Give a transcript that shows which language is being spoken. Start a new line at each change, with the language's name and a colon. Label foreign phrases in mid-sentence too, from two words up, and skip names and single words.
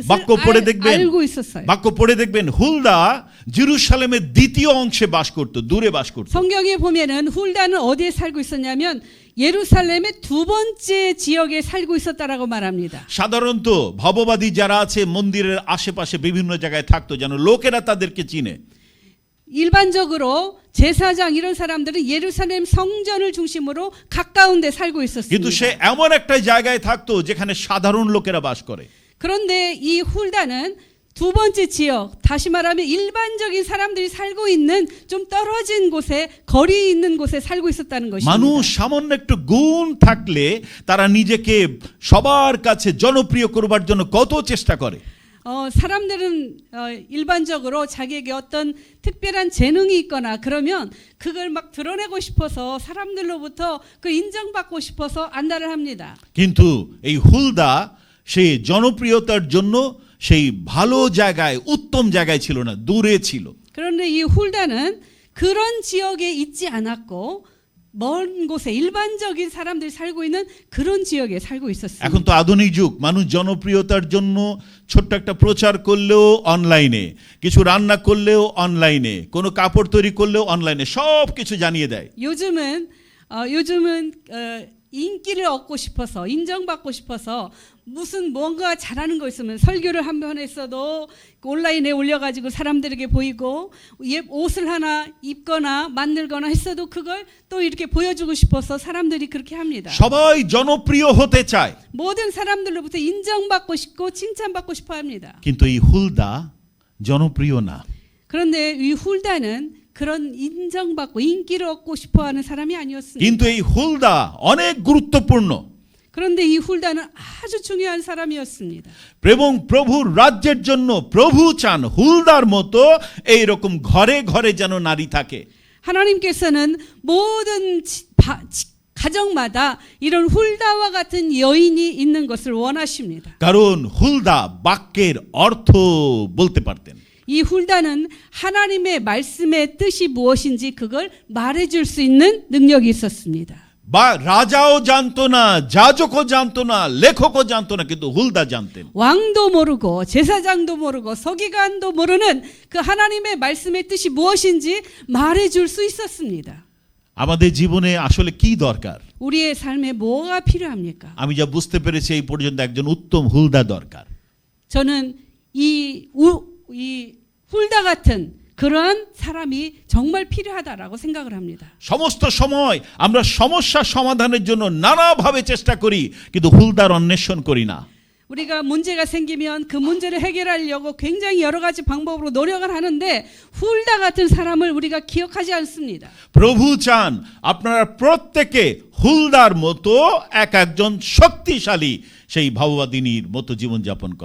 Bangla: বাক্য পড়ে দেখবেন,
Korean: 알고 있었어요.
Bangla: বাক্য পড়ে দেখবেন হুলদা জেরুসালেমের দ্বিতীয় অংশে বাস করত, দূরে বাস করত।
Korean: 성경에 보면은 훌다는 어디에 살고 있었냐면 예루살렘의 두 번째 지역에 살고 있었다라고 말합니다.
Bangla: সাধারণত ভববাদী যারা আছে মন্দিরের আশেপাশে বিভিন্ন জায়গায় থাকতো যেন লোকেরা তাদেরকে চিনে।
Korean: 일반적으로 제사장 이런 사람들은 예루살렘 성전을 중심으로 가까운 데 살고
Bangla: কিন্তু সে
Korean: 있었습니다.
Bangla: এমন একটা জায়গায় থাকতো যেখানে সাধারণ লোকেরা বাস করে।
Korean: 그런데 이 훌다는 두 번째 지역, 다시 말하면 일반적인 사람들이 살고 있는 좀 떨어진 곳에 거리 있는 곳에 살고 있었다는
Bangla: মানুষ
Korean: 것입니다.
Bangla: সামান্য একটু গুণ থাকলে তারা নিজেকে সবার কাছে জনপ্রিয় করবার জন্য কত চেষ্টা করে।
Korean: 사람들은 일반적으로 자기에게 어떤 특별한 재능이 있거나 그러면 그걸 막 드러내고 싶어서 사람들로부터 그 인정받고 싶어서 안달을 합니다.
Bangla: কিন্তু এই হুলদা সেই জনপ্রিয়তার জন্য সেই ভালো জায়গায়, উত্তম জায়গায় ছিল না, দূরে ছিল।
Korean: 그런데 이 훌다는 그런 지역에 있지 않았고 먼 곳에 일반적인 사람들이 살고 있는 그런 지역에 살고 있었습니다.
Bangla: এখন তো আধুনিক যুগ, মানুষ জনপ্রিয়তার জন্য ছোট্ট একটা প্রচার করলেও অনলাইনে, কিছু রান্না করলেও অনলাইনে, কোনো কাপড় তৈরি করলেও অনলাইনে, সব কিছু জানিয়ে দেয়।
Korean: 요즘은 인기를 얻고 싶어서 인정받고 싶어서 무슨 뭔가 잘하는 거 있으면 설교를 한 번 했어도 온라인에 올려가지고 사람들에게 보이고 옷을 하나 입거나 만들거나 했어도 그걸 또 이렇게 보여주고 싶어서 사람들이 그렇게 합니다.
Bangla: সবাই জনপ্রিয় হতে চায়।
Korean: 모든 사람들로부터 인정받고 싶고 칭찬받고 싶어 합니다.
Bangla: কিন্তু এই হুলদা জনপ্রিয় না।
Korean: 그런데 이 훌다는 그런 인정받고 인기를 얻고 싶어하는 사람이 아니었습니다.
Bangla: কিন্তু এই হুলদা অনেক গুরুত্বপূর্ণ।
Korean: 그런데 이 훌다는 아주 중요한 사람이었습니다.
Bangla: এবং প্রভুর রাজ্যের জন্য প্রভু চান হুলদার মতো এইরকম ঘরে ঘরে যেন নারী থাকে।
Korean: 하나님께서는 모든 가정마다 이런 훌다와 같은 여인이 있는 것을 원하십니다.
Bangla: কারণ হুলদা বাক্যের অর্থ বলতে পারতেন।
Korean: 이 훌다는 하나님의 말씀의 뜻이 무엇인지 그걸 말해줄 수 있는 능력이 있었습니다.
Bangla: বা রাজাও জানতো না, যাজকও জানতো না, লেখকও জানতো না, কিন্তু হুলদা জানতেন।
Korean: 왕도 모르고 제사장도 모르고 서기관도 모르는 그 하나님의 말씀의 뜻이 무엇인지 말해줄 수 있었습니다.
Bangla: আমাদের জীবনে আসলে কি দরকার?
Korean: 우리의 삶에 뭐가 필요합니까?
Bangla: আমি যা বুঝতে পেরেছি এই পর্যন্ত একজন উত্তম হুলদা দরকার।
Korean: 저는 이 훌다 같은 그러한 사람이 정말 필요하다라고 생각을 합니다.
Bangla: সমস্ত সময় আমরা সমস্যা সমাধানের জন্য নানাভাবে চেষ্টা করি কিন্তু হুলদার অন্বেষণ করি না।
Korean: 우리가 문제가 생기면 그 문제를 해결하려고 굉장히 여러 가지 방법으로 노력을 하는데 훌다 같은 사람을 우리가 기억하지 않습니다.
Bangla: প্রভু চান আপনারা প্রত্যেকে হুলদার মতো এক একজন শক্তিশালী সেই ভাববাদিনীর মতো জীবনযাপন করে।